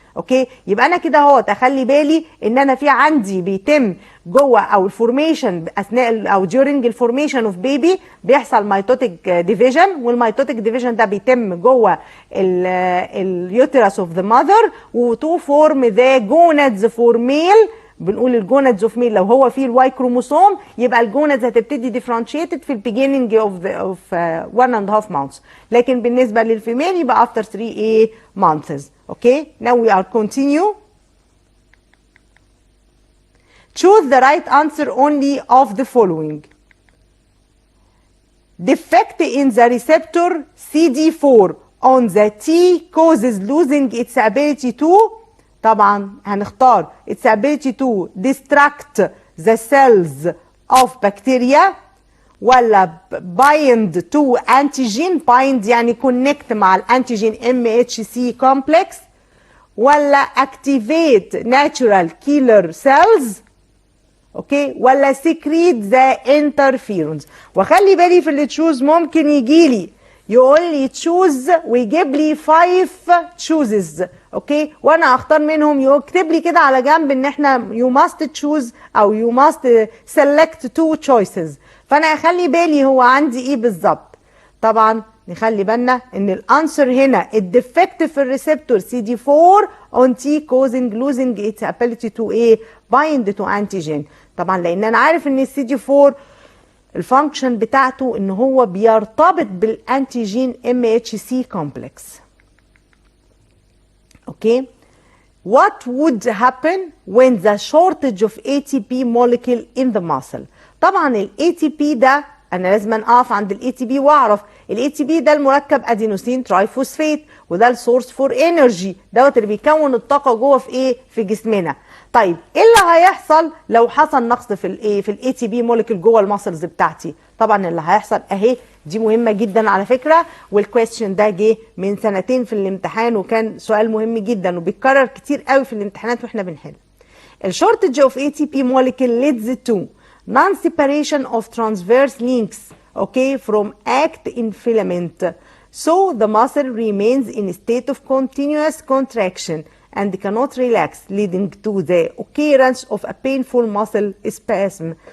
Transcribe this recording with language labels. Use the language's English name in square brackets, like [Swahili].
[Arabic] اوكي، يبقى انا كده اهو اخلي بالي ان انا في عندي بيتم جوه او الفورميشن اثناء او during الفورميشن اوف بيبي بيحصل ميتوتيك ديفيجن، والميتوتيك ديفيجن ده بيتم جوه اليوترس اوف ذا ماذر وتو فورم ذا جونادز فور ميل. بنقول الجونادز اوف ميل لو هو فيه الواي كروموسوم يبقى الجونادز هتبتدي ديفرنشيتد في البيجيننج اوف 1 and half months، لكن بالنسبه للفيميل يبقى after 3 months. [English] Okay, now we are continue. Choose the right answer only of the following. Defect in the receptor CD4 on the T causes losing its ability to. طبعا هنختار its ability to destruct the cells of bacteria ولا bind to antigen. bind يعني connect مع الانتيجين MHC complex، ولا activate natural killer cells. Okay, ولا secrete the interferons. [Arabic] وخلي بالي في اللي تشوز ممكن يجي لي يقول لي تشوز ويجيب لي 5 chooses. اوكي، وانا اختار منهم، يكتب لي كده على جنب ان احنا you must choose او you must select 2 choices. فانا اخلي بالي هو عندي ايه بالظبط. [English] طبعا نخلي بالنا ان الانسر هنا الديفكت في الريسبتور CD4 on T causing losing its ability to ايه؟ bind to antigen. [Arabic] طبعا لان انا عارف ان CD4 الفانكشن بتاعته ان هو بيرتبط بالانتيجين MHC complex. [English] Okay, what would happen when the shortage of ATP molecule in the muscle. [Arabic] طبعا ال ATP ده انا لازم اقف عند ال ATP واعرف ال ATP ده المركب ادينوسين ترايفوسفات، وده السورس فور انرجي دوت اللي بيكون الطاقه جوه في ايه؟ في جسمنا. طيب ايه اللي هيحصل لو حصل نقص في الايه؟ في الاي تي بي موليكيول جوه الماسلز بتاعتي؟ طبعا اللي هيحصل اهي دي مهمه جدا على فكره، والكويستشن ده جه من سنتين في الامتحان وكان سؤال مهم جدا وبيتكرر كتير قوي في الامتحانات واحنا بنحل. [English] الشورتج of A T P molecule leads to non-separation of transverse links, okay, from act in filament. So the muscle remains in a state of continuous contraction and cannot relax, leading to the occurrence of a painful muscle spasm.